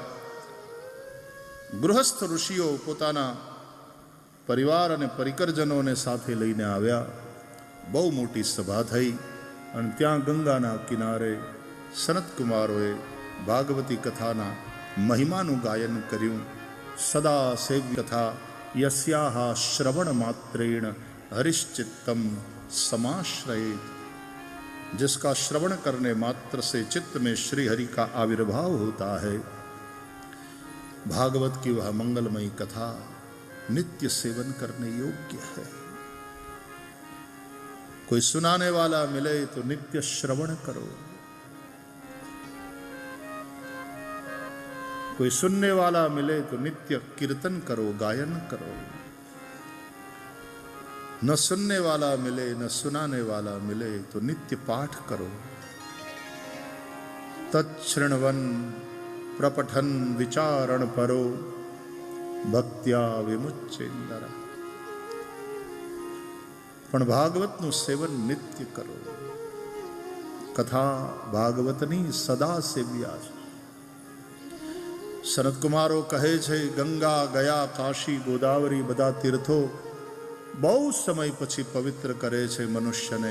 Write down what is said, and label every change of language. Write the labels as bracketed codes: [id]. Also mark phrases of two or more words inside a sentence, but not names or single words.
[gu] ગૃહસ્થ ઋષિઓ પોતાના પરિવાર અને પરિકરજનોને સાથે લઈને આવ્યા. બહુ મોટી સભા થઈ અને ત્યાં ગંગાના કિનારે સનતકુમારોએ ભાગવતી કથાના મહિમાનું ગાયન કર્યું. [sa] સદા સેવ્ય કથા યસ્યાહ શ્રવણ માત્રેણ हरिश्चित्तम समाश्रयेत. [hi] जिसका श्रवण करने मात्र से चित्त में श्री हरि का आविर्भाव होता है. भागवत की वह मंगलमयी कथा नित्य सेवन करने योग्य है. कोई सुनाने वाला मिले तो नित्य श्रवण करो, कोई सुनने वाला मिले तो नित्य कीर्तन करो, गायन करो. न सुनने वाला मिले न सुनाने वाला मिले तो नित्य पाठ करो. [sa] तच्छृण्वन् प्रपठन् विचारण परो भक्त्या विमुच्चेन्दर. [gu] पण भागवतનું સેવન નિત્ય કરો. કથા ભાગવતની સદા સેવ્યા છે. સનતકુમારો કહે છે, ગંગા ગયા કાશી ગોદાવરી બધા તીર્થો બહુ સમય પછી પવિત્ર કરે છે મનુષ્યને.